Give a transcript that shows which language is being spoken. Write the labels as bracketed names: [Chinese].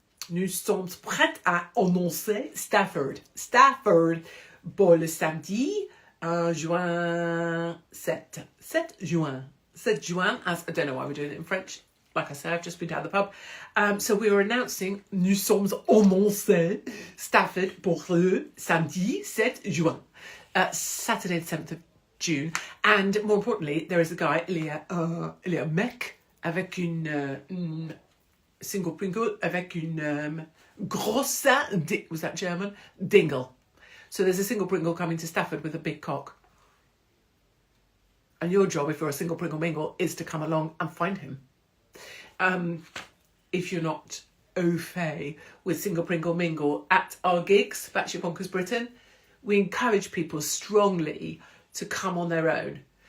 [French] Nous sommes prêts à annoncer Stafford. Stafford pour le samedi juin 7. 7 juin. 7 juin, [English] as I don't know why we're doing it in French. Like I said, I've just been down the pub. So we are announcing [French] Nous sommes annoncés Stafford pour le samedi 7 juin. [English] Saturday the 7th of June. And more importantly, there is a guy, [French] il y a un mec avec une single Pringle avec une grosse, [English] was that German? Dingle. So there's a single Pringle coming to Stafford with a big cock. And your job, if you're a single Pringle mingle, is to come along and find him. If you're not au fait with single Pringle mingle at our gigs, Batshit Bonkers Britain, we encourage people strongly to come on their own.